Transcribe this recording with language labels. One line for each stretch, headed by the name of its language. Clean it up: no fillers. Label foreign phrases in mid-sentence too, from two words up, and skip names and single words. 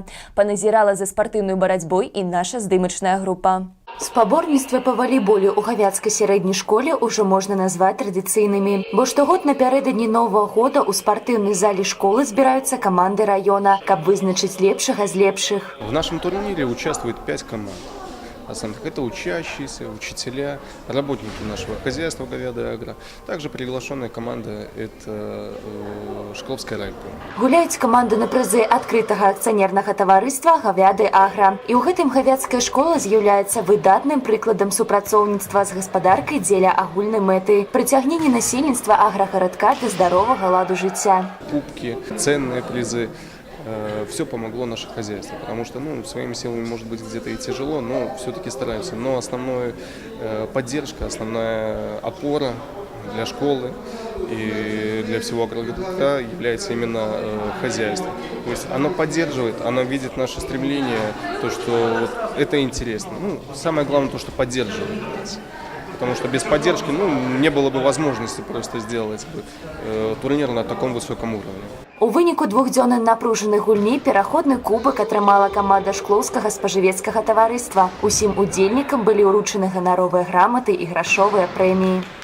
Belarusian: Паназірала за спартыўнай барацьбой і наша здымачная група. Спаборніцтвы па валейболе ў гавяцкай сярэдняй школе ўжо можна назваць традыцыйнымі, бо штогод напярэдадні Новага года ў спартыўнай зале школы збіраюцца каманды района, каб вызначыць лепшага з лепшых.
Russian: В нашем турнире участвует 5 команд. Это учащиеся, учителя, работники нашего хозяйства «Говяды Агра». Также приглашенная команда – это Шкловская райком.
Belarusian: Гуляюць каманды на прызы адкрытага акцыянернага таварыства «Гавяды Агра». І ў гэтым гавяцкая школа з'яўляецца выдатным прыкладам супрацоўніцтва з гаспадаркай дзеля агульнай мэты – прыцягнення насельніцтва аграгарадка да здаровага ладу жыцця.
Russian: Кубки, ценные призы. Все помогло наше хозяйство, потому что своими силами может быть где-то и тяжело, но все-таки стараемся. Но основная поддержка, основная опора для школы и для всего агрогородка является именно хозяйство. То есть оно поддерживает, оно видит наше стремление, то, что вот это интересно. Самое главное то, что поддерживает нас. Потому что без поддержки не было бы возможности просто сделать турнир на таком высоком уровне.
Belarusian: У выніку двухдзённай напружанай гульні пераходны кубак атрымала каманда Шклоўскага спажывецкага таварыства. Усім удзельнікам былі ўручаны ганаровыя граматы і грашовыя прэміі.